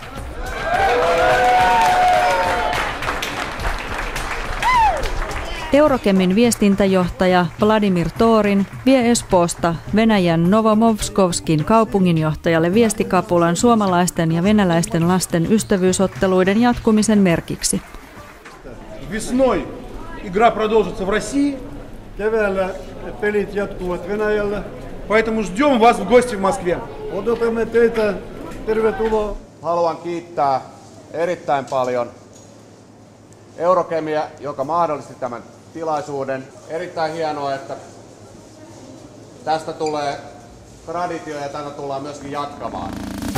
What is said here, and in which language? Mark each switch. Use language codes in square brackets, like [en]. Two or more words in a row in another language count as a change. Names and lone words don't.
[fi] Eurokemin viestintäjohtaja Vladimir Torin vie Espoosta Venäjän Novomovskovskin kaupunginjohtajalle viestikapulan suomalaisten ja venäläisten lasten ystävyysotteluiden jatkumisen merkiksi. [ru] Весной игра продолжится в России. [fi] Keväällä pelit jatkuvat Venäjällä. [ru] Поэтому ждем вас в гости в Москве. [fi] Odotamme teitä. Tervetuloa. Haluan kiittää erittäin paljon Eurokemia, joka mahdollisti tämän tilaisuuden. Erittäin hienoa, että tästä tulee traditio ja tätä tullaan myöskin jatkamaan.